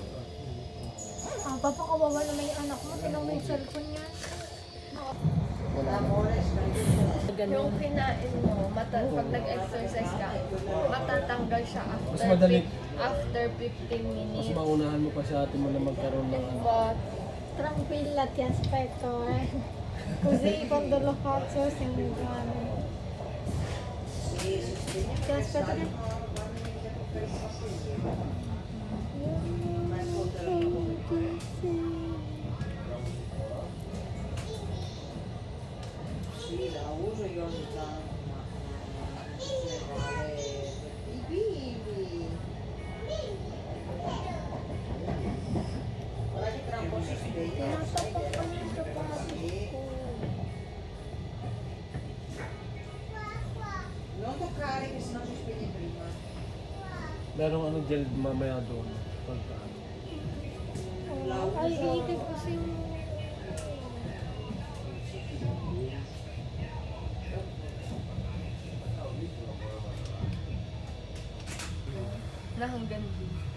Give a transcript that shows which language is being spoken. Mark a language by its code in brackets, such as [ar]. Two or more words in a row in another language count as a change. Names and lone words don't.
[tl] Papakawawa naman yung anak mo. Tinang may cellphone niya. Yung kinain mo, pag nag-exercise ka, matatanggal siya Mas madali. [en] after 15 [tl] Mas [en] minutes. [tl] maunahan mo pa sa atin mo na magkaroon ng ano. [en] But, [it] Tranquilla ti aspetto, Così quando lo faccio sembra uguale. Ti aspetto che... Sì, la uso io ogni tanto, ma i bimbi. Guarda che tra un po' si sveglia. Non toccare che sennò si spegne prima. [tl] Merong ano gel mamaya doon. Pagka. Ay, iikot kasi yung... na hanggang dito.